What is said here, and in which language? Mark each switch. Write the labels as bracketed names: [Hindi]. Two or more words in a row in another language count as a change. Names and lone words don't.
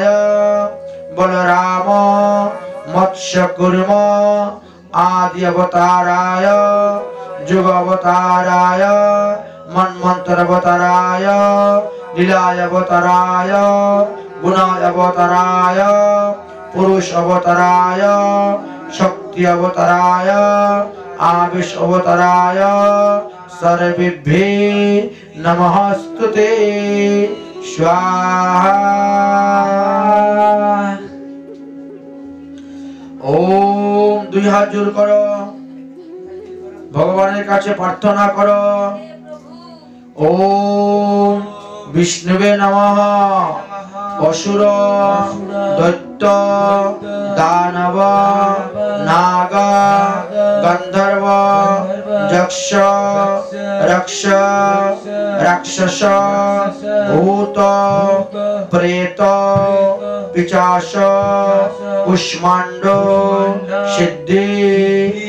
[Sanskrit] बलराम मत्स्यकूर्म आदि अवताराय युग अवताराय मन्वंतर अवताराय लीलाय अवताराय गुणाय अवताराय पुरुष अवताराय शक्ति अवताराय आविष अवताराय सर्वेभ्ये नमस्ते स्वाहा। [Bangla] ওম দুই হাত জোড় করো ভগবান কাছে প্রার্থনা করো। [Sanskrit] ओम विष्णुवे नमः असुर दैत्य दानव नाग गंधर्व यक्ष रक्ष राक्षस भूत प्रेत पिशाच कुष्मांड सिद्धि